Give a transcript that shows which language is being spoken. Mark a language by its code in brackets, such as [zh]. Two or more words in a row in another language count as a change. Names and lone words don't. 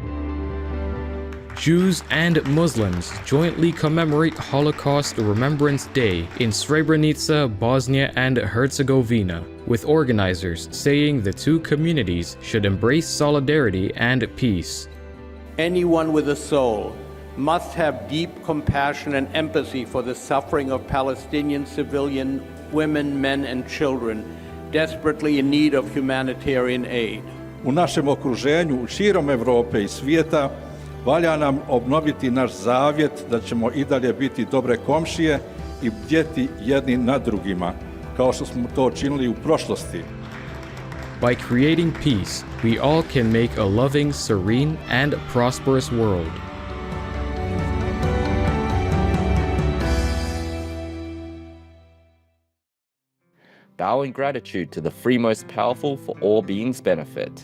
[en] Jews and Muslims jointly commemorate Holocaust Remembrance Day in Srebrenica, Bosnia and Herzegovina, with organizers saying the two communities should embrace solidarity and peace. Anyone with a soul must have deep compassion and empathy for the suffering of Palestinian civilian women, men and children desperately in need of humanitarian aid. [bs] U našem okruženju, širom Evrope i svijeta, valja nam obnoviti naš zavjet da ćemo i dalje biti dobre komšije i bdjeti jedni nad drugima, kao što smo to činili u prošlosti. [en] By creating peace, we all can make a loving, serene, and prosperous world. Bow in gratitude to the three most powerful for all beings' benefit.